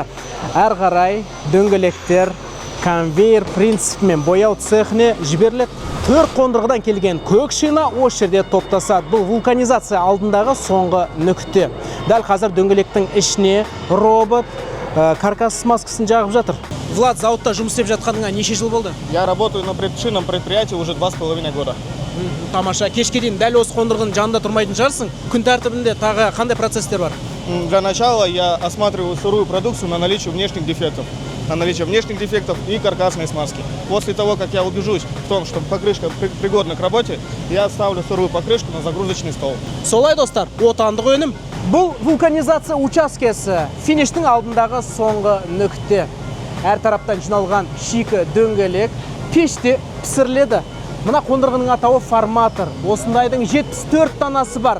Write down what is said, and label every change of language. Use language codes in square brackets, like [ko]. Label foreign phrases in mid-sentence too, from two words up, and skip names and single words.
[kk] Әрғарай дөңгелектер конвейер принципімен бояу цехіне жіберіледі. 4 қондырғыдан келген көк шина осы жерде топтасады. Бұл вулканизация алдындағы соңғы нүкте. Дәл қазір дөңгелектің ішіне робот каркас смазкасын жағып жатыр. Влад, зауытта жұмыс істеп жатқаныңа неше жыл болды? [ru] Я работаю на предшинном предприятии уже 2,5 года. [kk] Тамаша. Кешке дейін дәл осы қондырғының жанында тұрмайтын шығарсың. Күн тәртібінде тағы қандай процесстер бар? [ru] Для начала я осматриваю сырую продукцию на наличие внешних дефектов. На наличие внешних дефектов и каркасной смазки. После того, как я убежусь в том, что покрышка пригодна к работе, я ставлю сырую покрышку на загрузочный стол. [kk] Солай, достар, отандық өнім. Бұл вулканизация учаскесі фиништің алдындағы соңғы нүкте. Әр тараптан жиналған шикі дөңгелек пеште пісіріледі. Мына қондырғының атауы форматор. Осындайдың 74 данасы бар.